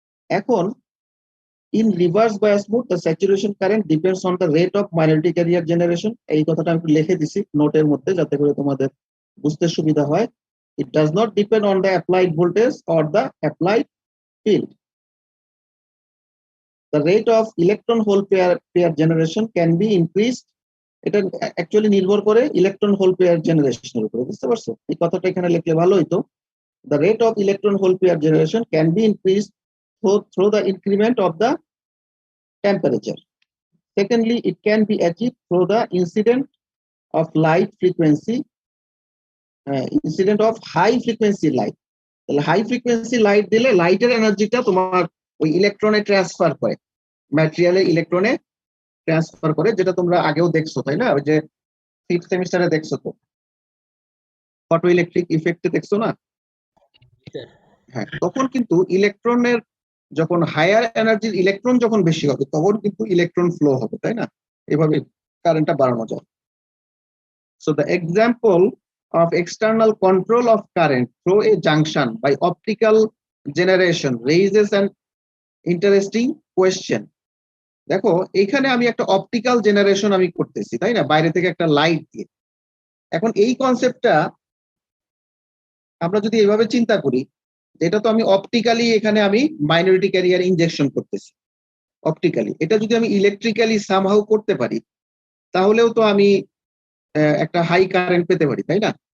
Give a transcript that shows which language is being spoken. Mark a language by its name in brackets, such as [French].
[English] এখন in reverse bias mode the saturation current depends on the rate of minority carrier generation. [Bangla] এই কথাটা আমি লিখে দিছি নোটের মধ্যে যাতে করে তোমাদের বুঝতে সুবিধা হয়। [English] It does not depend on the applied voltage or the applied field. The rate of electron hole pair generation can be increased. [Bangla] এটা অ্যাকচুয়ালি নির্ভর করে ইলেকট্রন হোল পেয়ার জেনারেশনের উপরে, বুঝতে পারছো? এই কথাটা এখানে লিখলে ভালো হইতো। [English] The rate of electron hole pair generation can be increased through the increment of the temperature. Secondly, it can be achieved through the incident of light frequency, incident of high frequency light. [Bangla] তাহলে high frequency light দিলে লাইটের এনার্জিটা তোমার ওই ইলেকট্রনে transfer করে, ম্যাটেরিয়ালে ইলেকট্রনে transfer করে, যেটা তোমরা আগেও দেখছো তাই না? ওই যে ফিফথ সেমিস্টারে দেখছো তো, ফটো ইলেকট্রিক ইফেক্টে দেখছো না? হ্যাঁ, তখন কিন্তু ইলেকট্রনের যখন হায়ার এনার্জির ইলেকট্রন যখন বেশি হবে তখন কিন্তু ইলেকট্রন ফ্লো হবে, তাই না? এভাবে কারেন্টটা বাড়ানো যায়। [English] So the example of external control of current through a junction by optical generation raises an interesting question. [Bangla] দেখো এখানে আমি একটা অপটিক্যাল জেনারেশন আমি করতেছি, তাই না, বাইরে থেকে একটা লাইট দিয়ে। এখন এই কনসেপ্টটা আমরা যদি এভাবে চিন্তা করি, এটা তো আমি অপটিক্যালি এখানে আমি মাইনরিটি ক্যারিয়ার ইনজেকশন করতেছি অপটিক্যালি, এটা যদি আমি ইলেকট্রিক্যালি সামহাউ করতে পারি তাহলেও তো আমি একটা হাই কারেন্ট পেতে পারি, তাই না?